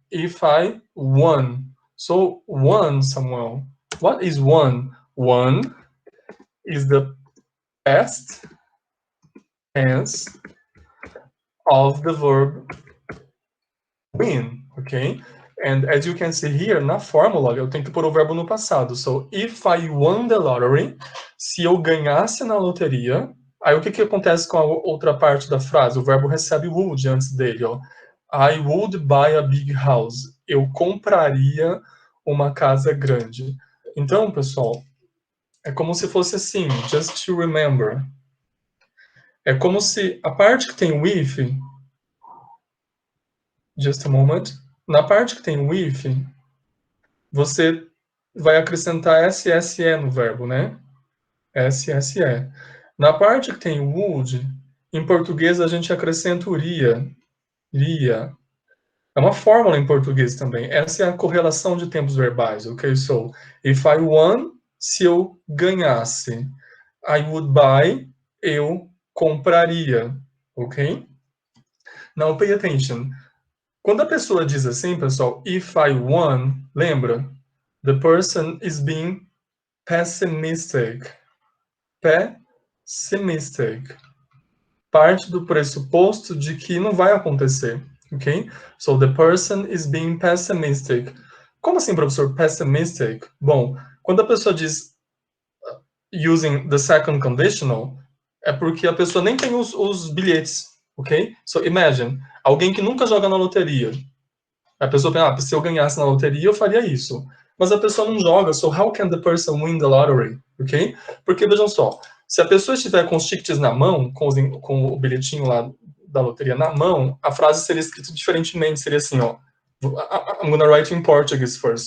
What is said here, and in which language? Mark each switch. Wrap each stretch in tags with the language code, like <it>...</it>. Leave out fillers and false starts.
<en>If I won. So won, Samuel. What is won? Won is the past tense of the verb win, ok? And as you can see here,</en> <pt>na fórmula, eu tenho que pôr o verbo no passado.</pt> <en>So, if I won the lottery,</en> <pt>se eu ganhasse na loteria, aí o que que acontece com a outra parte da frase? O verbo recebe would antes dele, ó.</pt> <en>I would buy a big house.</en> <pt>Eu compraria uma casa grande. Então, pessoal, é como se fosse assim,</pt> <en>just to remember.</en> <pt>É como se a parte que tem with,</pt> <en>just a moment,</en> <pt>na parte que tem with, você vai acrescentar SSE no verbo, né? SSE. Na parte que tem would, em português a gente acrescenta o ria. Ria. É uma fórmula em português também. Essa é a correlação de tempos verbais, ok?</pt> <en>So, if I won,</en> <pt>se eu ganhasse.</pt> <en>I would buy,</en> <pt>eu compraria,</pt> <en>ok? Now pay attention.</en> <pt>Quando a pessoa diz assim, pessoal,</pt> <en>if I won,</en> <pt>lembra?</pt> <en>The person is being pessimistic. Pessimistic.</en> <pt>Parte do pressuposto de que não vai acontecer, ok?</pt> <en>So the person is being pessimistic.</en> <pt>Como assim, professor, pessimistic? Bom, quando a pessoa diz</pt> <en>using the second conditional,</en> <pt>é porque a pessoa nem tem os bilhetes, ok? So imagine, alguém que nunca joga na loteria. A pessoa pensa, se eu ganhasse na loteria, eu faria isso. Mas a pessoa não joga,</pt> <en>so how can the person win the lottery?</en> <pt>Ok? Porque, vejam só, se a pessoa estiver com os tickets na mão, com o bilhetinho lá da loteria na mão, a frase seria escrita diferentemente, seria assim, ó.</pt> <en>I'm gonna write in Portuguese first.</en>